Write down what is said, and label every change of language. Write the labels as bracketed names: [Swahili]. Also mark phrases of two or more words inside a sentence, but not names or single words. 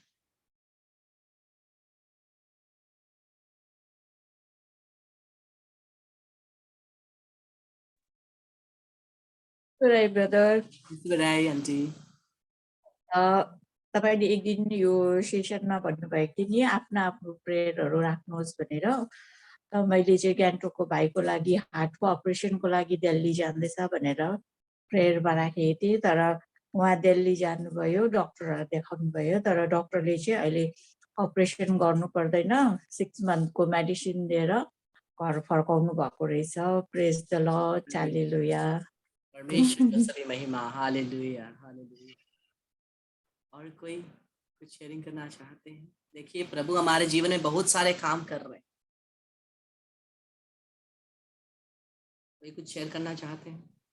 [English] Right, brother. [Nepali] बधाई आन्टी। तपाईँले एक दिन यो सेसनमा भन्नुभएको थियो नि आफ्नो आफ्नो प्रेयरहरू राख्नुहोस् भनेर। त मैले चाहिँ गान्तोकको भाइको लागि हार्टको अपरेसनको लागि दिल्ली जाँदैछ भनेर प्रेयरमा राखेको थिएँ। तर उहाँ दिल्ली जानुभयो, डक्टरहरू देखाउनु भयो। तर डक्टरले चाहिँ अहिले अपरेसन गर्नु पर्दैन, 6 मन्थको मेडिसिन दिएर घर फर्काउनु भएको रहेछ। [English] Praise the Lord, हालेलुया। [Hindi] परमेश्वर का सभी महिमा, [English] Hallelujah Hallelujah. [Hindi] और कोई कुछ शेयरिंग करना चाहते हैं? देखिए प्रभु हमारे जीवन में बहुत सारे काम कर रहे हैं। कोई कुछ शेयर करना चाहते हैं?